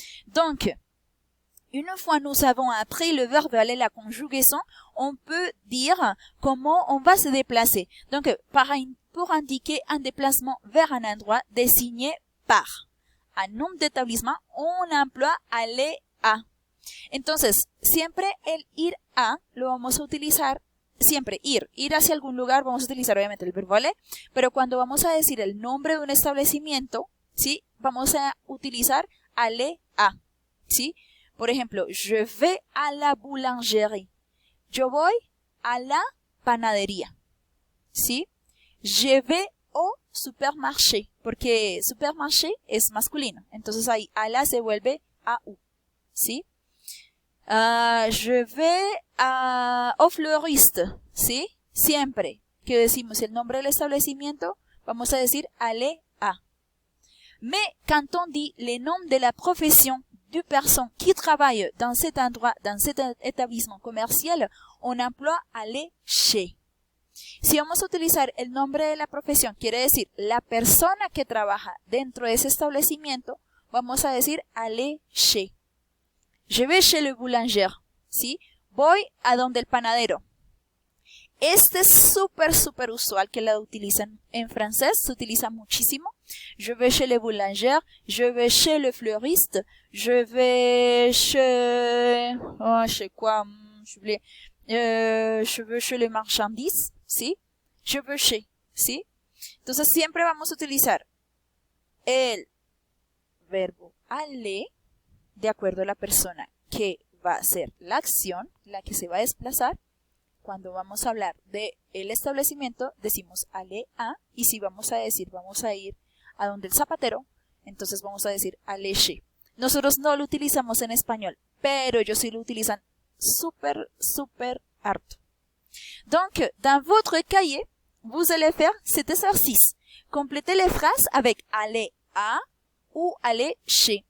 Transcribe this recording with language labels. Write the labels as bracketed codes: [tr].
[fr] Donc, une fois nous avons appris le verbe aller, la conjugaison, on peut dire comment on va se déplacer. Donc, pour indiquer un déplacement vers un endroit désigné par un nombre d'établissement, on emploie aller à. [es] Entonces, siempre el ir a lo vamos a utilizar, siempre ir hacia algún lugar, vamos a utilizar obviamente el verbo aller, pero cuando vamos a decir el nombre de un establecimiento, ¿sí? Vamos a utilizar aller à, ¿sí? Por ejemplo, [fr] je vais à la boulangerie. [es] Yo voy a la panadería, ¿sí? [fr] Je vais au supermarché, [es] porque supermarché es masculino, entonces ahí a la se vuelve a u, ¿sí? [fr] Je vais au fleuriste, ¿sí? [es] Siempre que decimos el nombre del establecimiento, vamos a decir aller à. [fr] Mais quand on dit les noms de la profession de personnes qui travaillent dans cet endroit, dans cet établissement commercial, on emploie aller chez. [es] Si vamos a utilizar el nombre de la profesión, quiere decir la persona que trabaja dentro de ese establecimiento, vamos a decir aller chez. [fr] Je vais chez le boulanger, ¿sí? [es] Voy a donde el panadero. Este es súper usual que la utilizan en francés, se utiliza muchísimo. [fr] Je vais chez le boulanger, je vais chez le fleuriste, je vais chez... chez quoi? Je vais chez les marchandises, ¿sí? Je vais chez, ¿sí? [es] Entonces siempre vamos a utilizar el verbo aller de acuerdo a la persona que va a hacer la acción, la que se va a desplazar. Cuando vamos a hablar de el establecimiento, decimos aller à, y si vamos a decir vamos a ir a donde el zapatero, entonces vamos a decir aller chez. Nosotros no lo utilizamos en español, pero ellos sí lo utilizan súper harto. [fr] Donc, dans votre cahier, vous allez faire cet exercice. Complétez les phrases avec aller à ou aller chez.